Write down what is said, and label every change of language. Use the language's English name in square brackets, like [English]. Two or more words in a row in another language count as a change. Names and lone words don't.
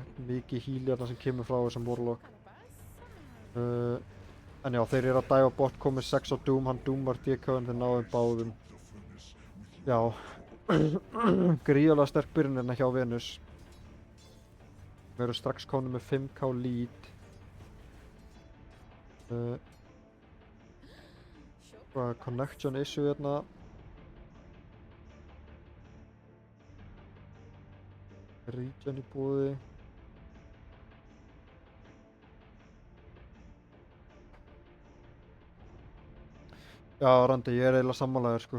[Icelandic] Mikið heal hérna sem kemur frá þessum Warlock. En já, þeir eru að dæfa bort, komið 6 á Doom, hann Doomar DK-in, þeir náðum báðum. Já, gríðarlega sterk byrjun hérna hjá Venus. Við erum strax komin með 5k lead. [English] Connection issue [Icelandic] hérna. Regen í búði. Já, Randi, ég er eiginlega sammálaður, sko.